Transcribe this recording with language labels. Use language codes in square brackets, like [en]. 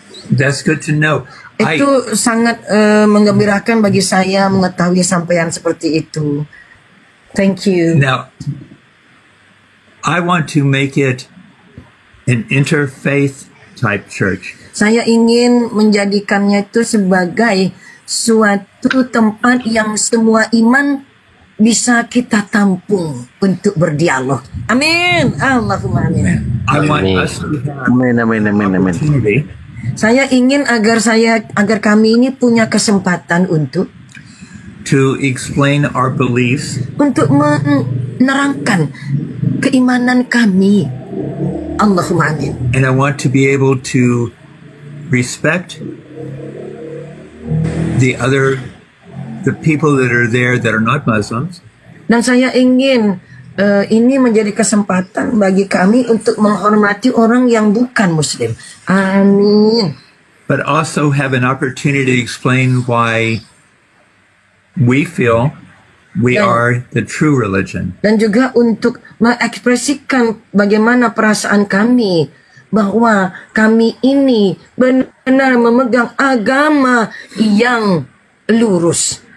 [en] That's good to know. [id] Itu sangat menggembirakan bagi saya mengetahui sampaian seperti itu. [en] Thank you. Now, I want to make it an interfaith type church. [id] Saya ingin menjadikannya itu sebagai suatu tempat yang semua iman bisa kita tampung untuk berdialog. [ar] Amin. Allahumma amin. [en] I want us to have [ar] Amin, amin, amin, amin. [en] opportunity [id] Saya ingin agar kami ini punya kesempatan untuk [en] explain our beliefs [id] untuk menerangkan keimanan kami. [ar] Allahumma amin. [en] and I want to be able to respect the people that are there that are not Muslims, [id] Dan saya ingin ini menjadi kesempatan bagi kami untuk menghormati orang yang bukan Muslim. [ar] Amin. [en] but also have an opportunity to explain why we feel we are the true religion. [id] Dan juga untuk mengekspresikan bagaimana perasaan kami bahwa kami ini benar-benar memegang agama yang lurus.